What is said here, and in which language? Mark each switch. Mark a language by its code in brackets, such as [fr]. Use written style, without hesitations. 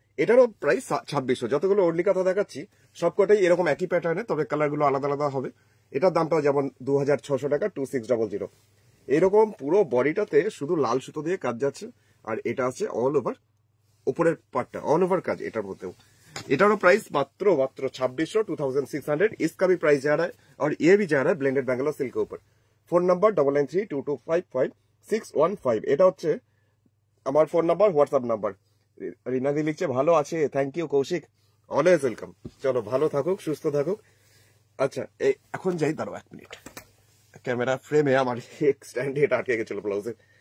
[bn] এটারও প্রাইস 2600। যতগুলো ওর্লি কাঁথা দেখাচ্ছি সবকটাই এরকম একই প্যাটার্নে, তবে কালারগুলো আলাদা আলাদা হবে। এটার দামটাও যেমন 2600 টাকা, 2600। এরকম পুরো বডিটাতে শুধু লাল সুতো দিয়ে কাজ যাচ্ছে, আর এটা আছে অল ওভার, উপরের পার্টটা অল ওভার কাজ এটার মধ্যেও। এটারও প্রাইস মাত্র 2600, 2600। [hi] इसका भी प्राइस जा रहा है और ये भी जा रहा है ब्लेंडेड बेंगलोर सिल्क के ऊपर। [bn] ফোন নাম্বার 9932255615, এটা হচ্ছে আমার ফোন নাম্বার, হোয়াটসঅ্যাপ নাম্বার। রিনাদি লিখছে ভালো আছে, [en] thank you [bn] Kaushik, [en] Always welcome. [bn] চলো, ভালো থাকুক, সুস্থ থাকুক। আচ্ছা, এখন যাই, দাঁড়াও 1 মিনিট, ক্যামেরা ফ্রেমে আমার স্ট্যান্ডে এটা আটকে গেছিল ব্লাউজের।